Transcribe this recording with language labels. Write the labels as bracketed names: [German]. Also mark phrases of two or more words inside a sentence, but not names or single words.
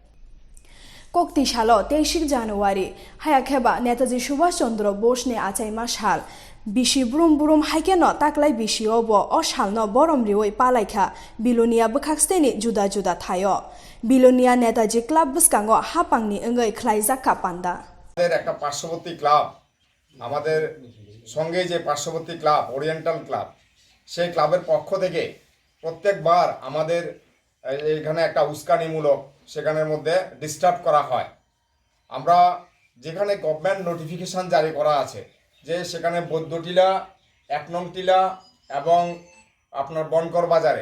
[Kok Borok] कक्ति सालो 23 जानुवारि हायाखेबा नेताजी सुभाष चंद्र बोसनि आचाइमा साल बिसि बुरुम बुरुम हाइकेनो ताक्लाइ बिसिओबो अ सालनो बरम रिवै पालाइखा बिलुनिया बखाक्सतेनि जुदा जुदा थायो बिलुनिया नेताजी क्लाब बुसकांगो हापांनि ओंगै ख्लाइजाक्का पान्दा [Bangla] আমাদের একটা পার্শ্ববর্তী ক্লাব আমাদের সঙ্গে যে পার্শ্ববর্তী ক্লাব ওরিয়েন্টাল ক্লাব সেই ক্লাবের পক্ষ থেকে প্রত্যেকবার আমাদের এখানে একটা উস্কানিমূলক সেখানের মধ্যে ডিস্টার্ব করা হয় আমরা যেখানে [English] government notification [Bangla] জারি করা আছে যে সেখানে বৌদ্ধটিলা 1 নং টিলা এবং আপনার বনকর বাজারে